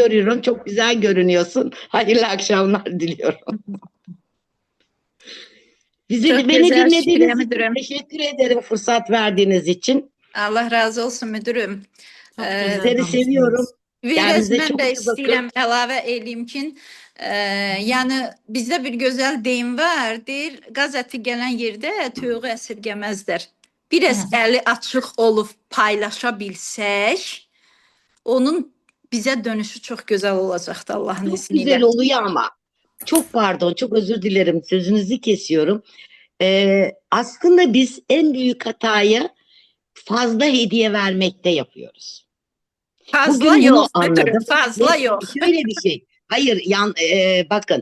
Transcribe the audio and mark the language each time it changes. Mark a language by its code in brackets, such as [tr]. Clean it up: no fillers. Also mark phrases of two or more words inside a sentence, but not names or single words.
[tr] görüyorum. Çok güzel görünüyorsun. Hayırlı akşamlar diliyorum. Çok Beni güzel, dinlediğiniz Şükriye için müdürüm. teşekkür ederim fırsat verdiğiniz için. Allah razı olsun müdürüm. Çok Ee, güzel Sizleri [az] danışdınız. [tr] seviyorum. Biraz Kendinize [az] mən [tr] çok [az] də [tr] iyi bakın. [az] istəyirəm əlavə eləyim ki, yəni bizdə bir gözəl deyim var. Deyir, qaz əti gələn yerdə toyuğu əsirgəməzlər. Biraz əli açıq olub paylaşa bilsək, onun bizə dönüşü çox gözəl olacaqdı Allahın [tr] Çok izniyle. güzel oluyor ama. Çok pardon, çok özür dilerim. Sözünüzü kesiyorum. Aslında biz en büyük hatayı fazla hediye vermekte yapıyoruz. Fazla Bugün bunu yok anladım. müdürüm, fazla Ve yok. şöyle bir şey. Hayır, bakın.